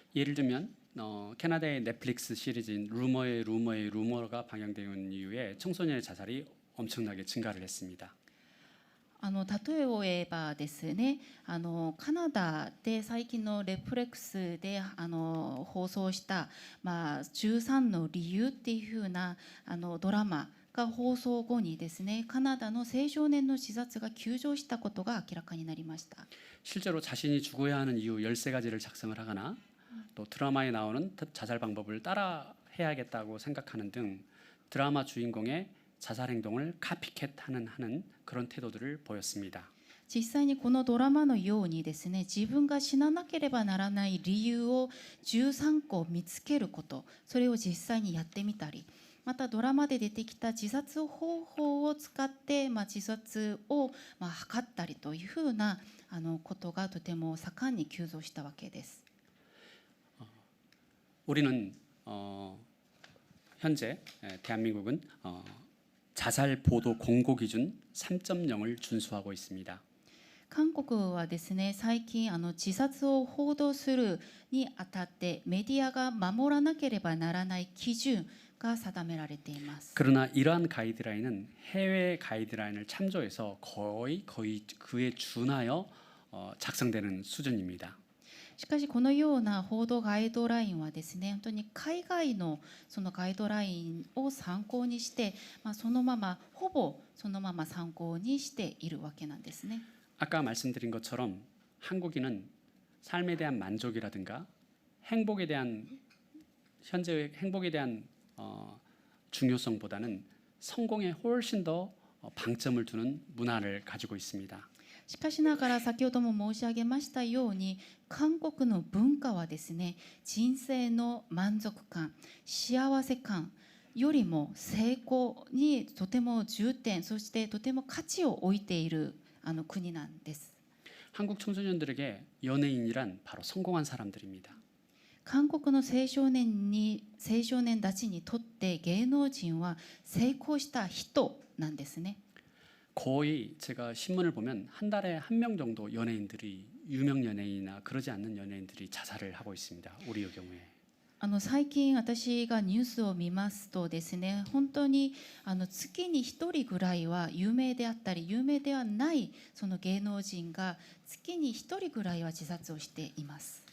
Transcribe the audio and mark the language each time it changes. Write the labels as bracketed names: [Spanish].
[Korean] 예를 들면 캐나다의 넷플릭스 시리즈인 루머의 루머가 방영된 이후에 청소년의 자살이 엄청나게 증가를 했습니다. [Japanese] 例えを言えばですね、カナダで最近のレプレックスで放送した「13の理由」っていうふうなドラマが放送後にですね、カナダの青少年の自殺が急増したことが明らかになりました。 [Korean] 실제로 자신이 죽어야 하는 이유 13가지를 작성을 하거나 또 드라마에 나오는 자살 방법을 따라 해야겠다고 생각하는 등 드라마 주인공의 자살 행동을 카피캣하는 그런 태도들을 보였습니다. [Japanese] 実際にこのドラマのようにですね、自分が死ななければならない理由を13個見つけること、それを実際にやってみたり、またドラマで出てきた自殺方法を使って自殺を図ったりというふうなことがとても盛んに急増したわけです。 [Korean] 우리는 현재 대한민국은 자살 보도 공고 기준 3.0을 준수하고 있습니다. [Japanese] 韓国はですね、最近自殺を報道するにあたってメディアが守らなければならない基準が定められています。 [Korean] 그러나 이러한 가이드라인은 해외 가이드라인을 참조해서 거의 그에 준하여 작성되는 수준입니다. [Japanese] しかしこのような報道ガイドラインはですね、本当に海外のそのガイドラインを参考にして、そのままほぼそのまま参考にしているわけなんですね。 [Korean] 아까 말씀드린 것처럼 한국인은 삶에 대한 만족이라든가 행복에 대한 현재의 행복에 대한 중요성보다는 성공에 훨씬 더 방점을 두는 문화를 가지고 있습니다. [Japanese] しかしながら先ほども申し上げましたように、韓国の文化はですね、人生の満足感、幸せ感よりも成功にとても重点、そしてとても価値を置いている国なんです。 [Korean] 한국 청소년들에게 연예인이란 바로 성공한 사람들입니다. [Japanese] 韓国の青少年たちにとって芸能人は成功した人なんですね。 [Korean] 거의 제가 신문을 보면 한 달에 한 명 정도 연예인들이 유명 연예인이나 그러지 않는 연예인들이 자살을 하고 있습니다. 우리의 경우에. [Japanese] 最近私がニュースを見ますとですね、本当に月に1人ぐらいは有名であったり有名ではないその芸能人が月に1人ぐらいは自殺をしています。